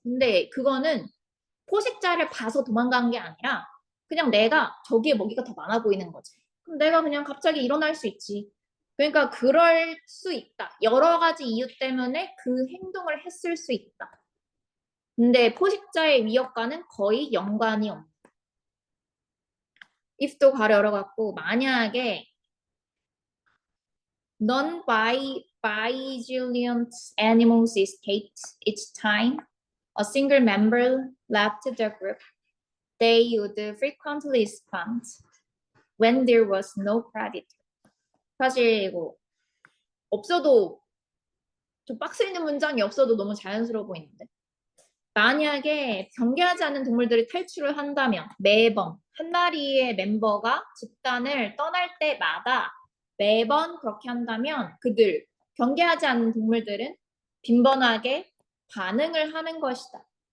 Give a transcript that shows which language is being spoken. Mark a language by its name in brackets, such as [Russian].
[Korean] 근데 그거는 포식자를 봐서 도망간 게 아니라 그냥 내가 저기에 먹이가 더 많아 보이는 거지. 그럼 내가 그냥 갑자기 일어날 수 있지. 그러니까 그럴 수 있다. 여러 가지 이유 때문에 그 행동을 했을 수 있다. 근데 포식자의 위협과는 거의 연관이 없다. [English] if [Korean] 도 괄호 열어갖고 만약에 [English] non-vigilant animals escaped each time a single member left the group, they would frequently respond when there was no predator. [Korean] 사실 이거 없어도 좀 박스 있는 문장이 없어도 너무 자연스러워 보이는데 만약에 경계하지 않는 동물들이 탈출을 한다면 매번 한 마리의 멤버가 집단을 떠날 때마다 매번 그렇게 한다면 그들 경계하지 않는 동물들은 빈번하게 반응을 하는 것이다.